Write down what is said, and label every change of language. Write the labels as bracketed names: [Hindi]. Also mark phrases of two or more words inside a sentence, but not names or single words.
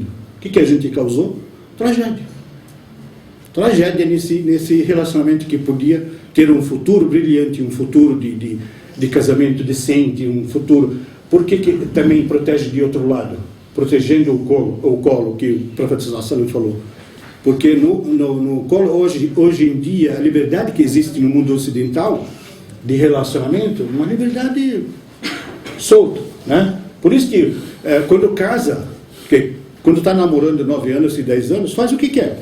[Portuguese] O que a gente causou? Tragédia nesse relacionamento que podia ter um futuro brilhante, um futuro de casamento decente, um futuro. Por que também protege de outro lado? Protegendo o colo que o profeta [Arabic] صلى الله عليه وسلم [Portuguese] falou. Porque no colo, hoje em dia, a liberdade que existe no mundo ocidental de relacionamento, uma liberdade solta, né? Por isso que quando casa, quando está namorando 9 anos e 10 anos, faz o que quer.